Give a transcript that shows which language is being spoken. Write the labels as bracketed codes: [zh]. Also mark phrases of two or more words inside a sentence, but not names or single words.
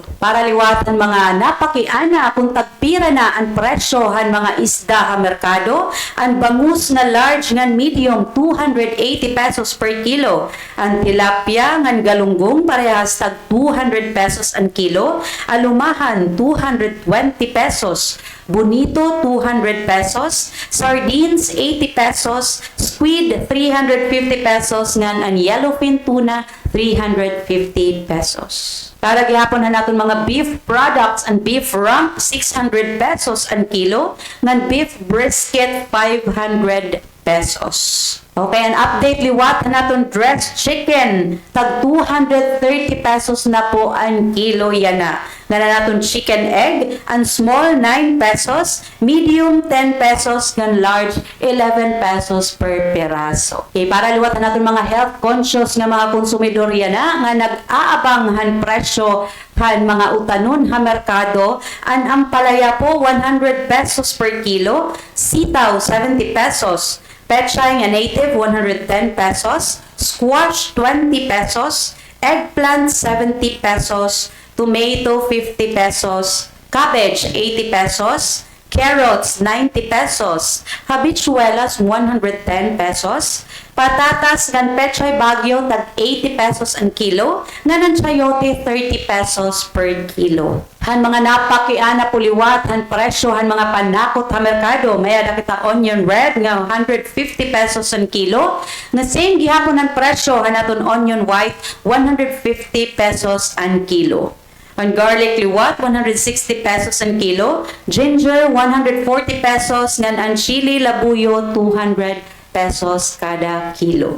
[war] Para liwatan mga napakiana kung tagpira na ang presyo han mga isda ha merkado, ang bangus nga large nga medium 280 pesos [en] per kilo, [war] ang tilapia nga galunggong parehas tag 200 pesos ang kilo, alumahan 220 pesos, bonito 200 pesos, sardines 80 pesos, squid 350 pesos, ngan ang [en] yellowfin tuna [war] 350 pesos. Para gihapon na natin mga [en] beef products and beef rump [war] 600 pesos ang kilo, ngan [en] beef brisket [war] 500 pesos. Okay, an update liwat na naton [en] dressed chicken. [war] Tag 230 pesos na po ang kilo yan na. Nga na naton [en] chicken egg, [war] ang small 9 pesos, medium 10 pesos, ng large 11 pesos [en] per peraso. [war] Okay, para liwat na naton mga [en] health conscious [war] nga mga konsumidor yan na, nga nag-aabang han presyo han mga utanon ha merkado, ang ampalaya po 100 pesos [en] per kilo, [war] sitaw 70 pesos, pechay nga native, 110 pesos. [en] Squash, 20 pesos. Eggplant, 70 pesos. Tomato, 50 pesos. Cabbage, 80 pesos. Carrots, 90 pesos. Habichuelas, 110 pesos. [war] Patatas, gan pechay bagyo, tag 80 pesos ang kilo. Nga chayote, 30 pesos [en] per kilo. [war] Han mga napakiana puliwat, han presyo, han mga panakot ha merkado. May ada kita [en] onion red, [war] nga 150 pesos ang kilo. Nga same gihapon ang presyo, han naton [en] onion white, [war] 150 pesos ang kilo. Ang garlic liwat, 160 pesos ang kilo. [en] Ginger, 140 pesos. [war] Ngan ang chili labuyo, 200 pesos kada kilo.